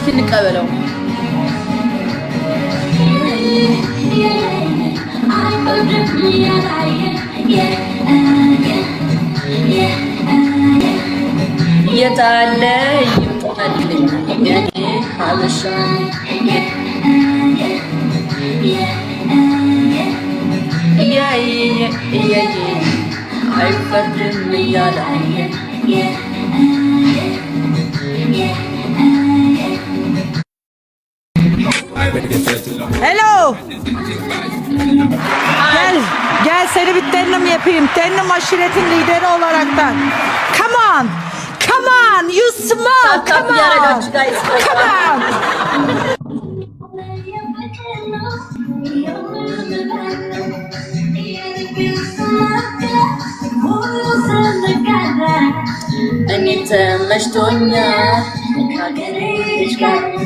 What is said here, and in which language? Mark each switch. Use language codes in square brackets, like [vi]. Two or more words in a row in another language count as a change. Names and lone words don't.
[am] ልቀበለው። የታለ ይምጣልኝ የኔ ሀበሻ አይፈርድም እያላየ [en] Hello. [tr] Gel seni bir denim yapayım. Denim aşiretin lideri olaraktan. [en] Come on. Come on. You smoke. Come on. Come on. [am] እኔ ተመችቶኛል ከሀገሬሽ ጋር